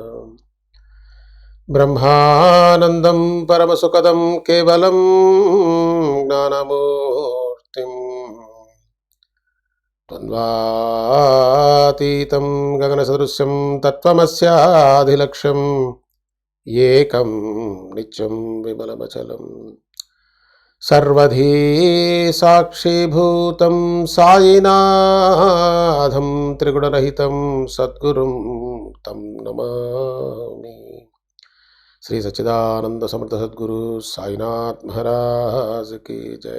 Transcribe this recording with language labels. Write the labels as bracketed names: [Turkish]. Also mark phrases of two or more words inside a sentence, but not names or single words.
[Sanskrit] ब्रह्मानन्दं परमसुखदं केवलं ज्ञानमूर्तिं द्वन्द्वातीतं गगनसदृशं तत्त्वमस्याधिलक्ष्यम् ఏకం నిత్యం విమలమచలం సర్వధీ సాక్షిభూతం సాయినాథం త్రిగుణరహితం సద్గురుం తం నమామి। [Hindi] श्री सच्चिदानंद समर्थ सद्गुरु साईनाथ महाराज की जय।